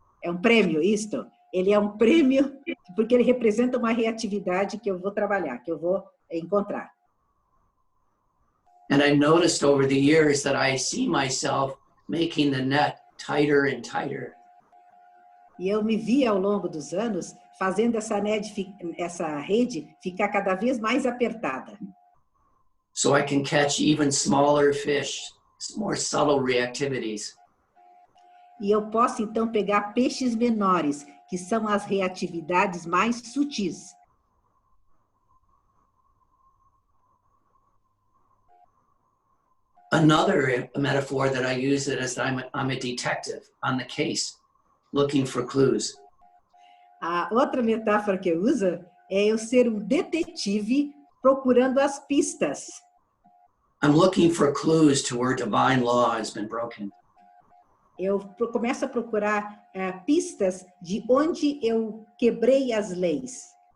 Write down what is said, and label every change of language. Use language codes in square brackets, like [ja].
[pt] É um prêmio isto. Ele é um prêmio porque ele representa uma reatividade que eu vou trabalhar, que eu vou encontrar. [en] And I noticed over the years that I see myself making the net tighter and tighter. [pt] E eu me vi ao longo dos anos fazendo essa rede ficar cada vez mais apertada. [en] So I can catch even smaller fish, more subtle reactivities. [pt] E eu posso então pegar peixes menores, que são as reatividades mais sutis. [en] Another metaphor that I use it as I'm a detective on the case, looking for clues. [pt] A outra metáfora que eu uso é eu ser um detetive procurando as pistas. [en] I'm looking for clues to where divine law has been broken. [pt] Eu começo a procurar pistas de onde eu quebrei as leis.